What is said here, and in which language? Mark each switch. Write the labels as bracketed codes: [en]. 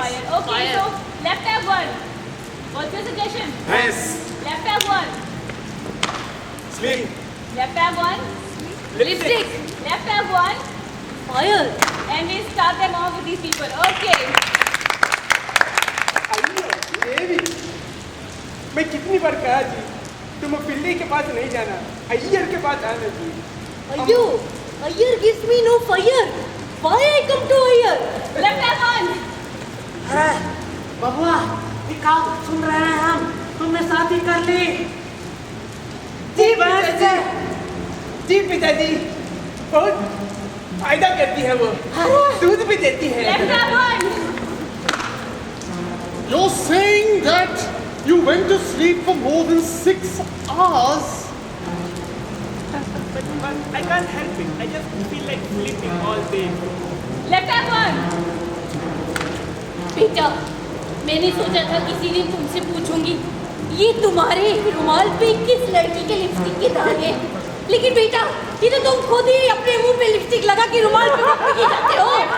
[en] Fire. Okay, so left tab 1. What's your suggestion? [hi] भैंस. [en] Left tab 1. Sleep. Left tab 1. Lipstick. Left tab 1. Fire. And we start them off with these people. Okay. [hi] देवी, मैं कितनी बार कहा जी, तुम पिल्ली के पास नहीं जाना, अय्यर के पास आना जी. [en] Ayyar gives me no fire. Why I come to Ayyar? Left tab 1. [hi] बबुआ, ये काम सुन रहे हैं हम. तुमने शादी कर ली. जी पिताजी, जी पिताजी, बहुत फायदा करती है वो, दूध भी देती है. Left tab 1. [en] You're saying that you went to sleep for more than 6 hours? But I can't help it. I just feel like sleeping all day. Left tab 1. [hi] बेटा, मैंने सोचा था किसी दिन तुमसे पूछूंगी ये तुम्हारे रुमाल पे किस लड़की के लिपस्टिक के दाग हैं. लेकिन बेटा, ये तो तुम खुद ही अपने मुंह पे लिपस्टिक लगा के रुमाल पे लिपस्टिक जाते हो.